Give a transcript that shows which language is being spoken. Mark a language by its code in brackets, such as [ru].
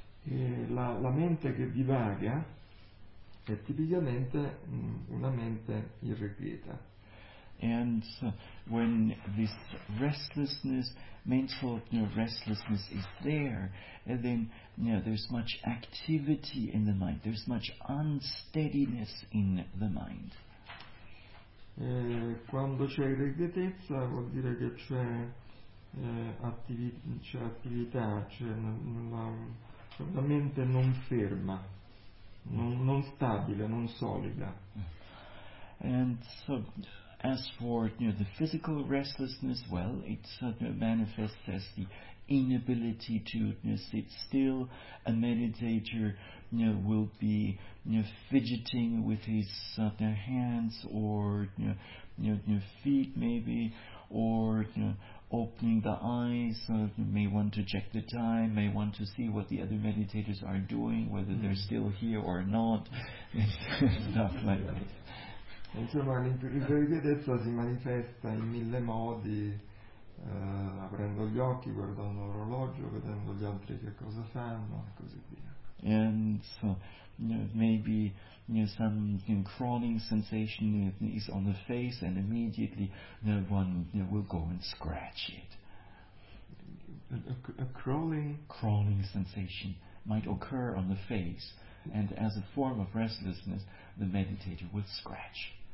[it] E la mente che divaga è tipicamente una mente irrequieta. [en] And when this restlessness, mental restlessness is there, and then there's much activity in the mind, there's much unsteadiness in the mind. [it] Quando c'è irrequietezza vuol dire che c'è attività, c'è una mente non ferma, non stabile, non solida. [en] And so, as for the physical restlessness, well, it manifests as the inability to sit still. A meditator will be fidgeting with his hands or feet maybe, or opening the eyes, may want to check the time, may want to see what the other meditators are doing, whether they're still here or not, stuff like that. [it] Insomma, l'irrequietezza si manifesta in mille modi, aprendo gli occhi, guardando l'orologio, vedendo gli altri che cosa fanno e così via. [en] and so, you know, maybe, you know, some, you know, crawling sensation is on the face, and immediately, you know, one, you know, will go and scratch it. A crawling sensation might occur on the face, and as a form of restlessness, the meditator will scratch.